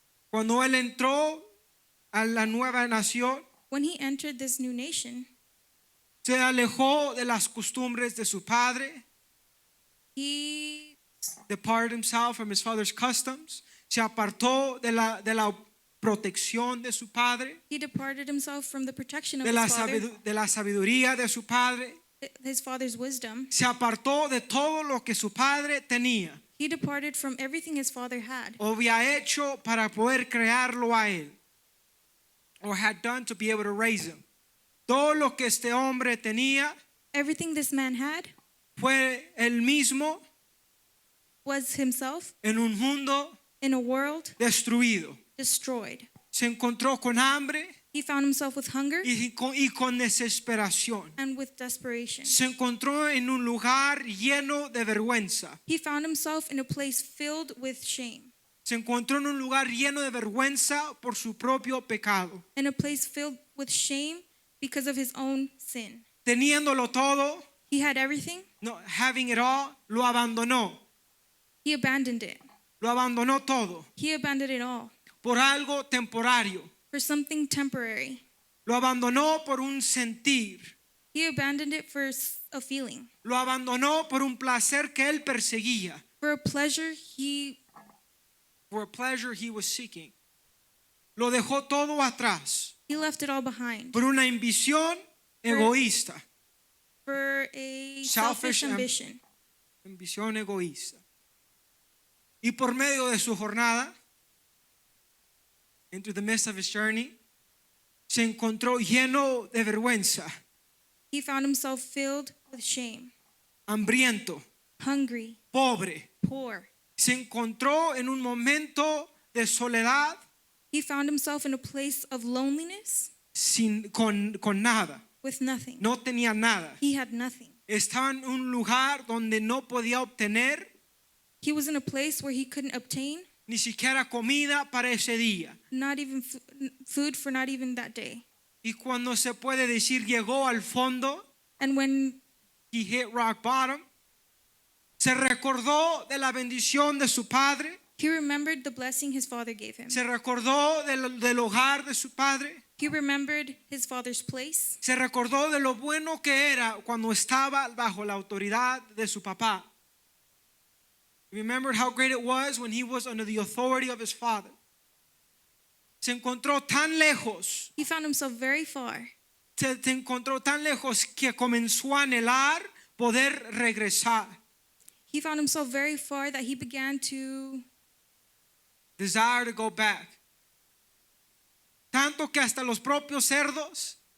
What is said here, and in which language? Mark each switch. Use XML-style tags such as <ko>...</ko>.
<es>Cuando él entró a la nueva nación,</es> <en>When he entered this new nation,</en> <es>se alejó de las costumbres de su padre,</es> <en>he departed himself from his father's customs,</en> <es>se apartó de la protección de su padre,</es> <en>departed himself from the protection of</en> <es>de</es> <en>his</en> <es>la sabiduría de su padre,</es> <en>father's wisdom.</en> <es>se apartó de todo lo que su padre tenía</es> <en>He departed from everything his father had</en> <es>o había hecho para poder crearlo a él,</es> <en>or had done to be able to raise him.</en> <es>Todo lo que este hombre tenía</es> <en>everything this man had</en> <es>fue él mismo</es> <en>was himself</en> <es>en un mundo</es> <en>in a world</en> <es>destruido.</es> <en>destroyed.</en> <es>Se encontró con hambre</es> <en>He found himself with hunger</en> <es>y con desesperación.</es> <en>and with desperation.</en> <es>Se encontró en un lugar lleno de vergüenza.</es> <en>He found himself in a place filled with shame,</en> <es>Se encontró en un lugar lleno de vergüenza por su propio pecado.</es> <en>in a place filled with shame because of his own sin.</en> <es>Teniéndolo todo,</es> <en>He had everything. no, having it all,</en> <es>lo abandonó.</es> <en>He abandoned it.</en> <es>Lo abandonó todo</es> <en>He abandoned it all</en> <es>por algo temporario.</es> <en>for something temporary.</en> <es>Lo abandonó por un sentir.</es> <en>He abandoned it for a feeling,</en> <es>Lo abandonó por un placer que él perseguía.</es> <en>for a pleasure For a pleasure he was seeking.</en> <es>Lo dejó todo atrás</es> <en>he left it all behind</en> <es>por una ambición egoísta.</es> <en>for a Selfish selfish ambition.</en> <es>Ambición egoísta. Y por medio de su jornada,</es> <en>into the midst of his journey,</en> <es>se encontró lleno de vergüenza,</es> <en>He found himself filled with shame,</en> <es>hambriento,</es> <en>hungry,</en> <es>pobre.</es> <en>poor.</en> <es>Se encontró en un momento de soledad</es> <en>He found himself in a place of loneliness</en> <es>con nada.</es> <en>with nothing.</en> <es>No tenía nada.</es> <en>He had nothing.</en> <es>Estaba en un lugar donde no podía obtener</es> <en>He was in a place where he couldn't obtain</en> <es>ni siquiera comida para ese día.</es> <en>not even food for not even that day.</en> <es>Y cuando se puede decir llegó al fondo,</es> <en>And when he hit rock bottom,</en> <es>se recordó de la bendición de su padre,</es> <en>he remembered the blessing his father gave him,</en> <es>se recordó del hogar de su padre,</es> <en>he remembered his father's place.</en> <es>se recordó de lo bueno que era cuando estaba bajo la autoridad de su papá.</es> <en>He remembered how great it was when he was under the authority of his father.</en> <es>Se encontró tan lejos,</es> <en>He found himself very far.</en> <es>se encontró tan lejos que comenzó a anhelar poder regresar.</es> <en>He found himself very far that he began to Desire to go back.</en> <es>Tanto que hasta los propios cerdos</es>